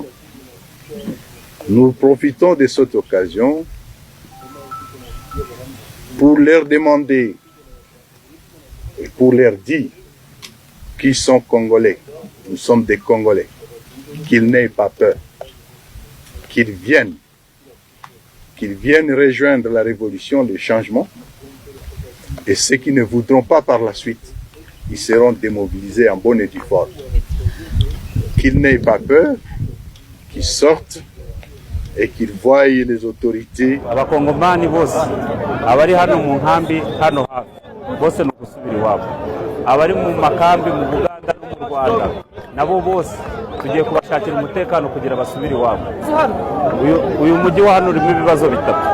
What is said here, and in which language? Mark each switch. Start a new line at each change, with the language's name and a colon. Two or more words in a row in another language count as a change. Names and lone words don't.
French: Nous profitons de cette occasion pour leur demander et pour leur dire qu'ils sont Congolais, nous sommes des Congolais, qu'ils n'aient pas peur, qu'ils viennent rejoindre la révolution, le changement, et ceux qui ne voudront pas par la suite, ils seront démobilisés en bonne et due forme. Qu'ils n'aient pas peur, qu'ils sortent et qu'ils voient les autorités.
Kinyarwanda: Abakongomani bose abari hano mu nkambi hano hafi bose no gusubira iwabo, abari mu makambi mu Buganda no mu Rwanda nabo bose tugiye kubashakira umutekano kugira basubire iwabo. Uyu mujyi wa hano urimo ibibazo bitatu.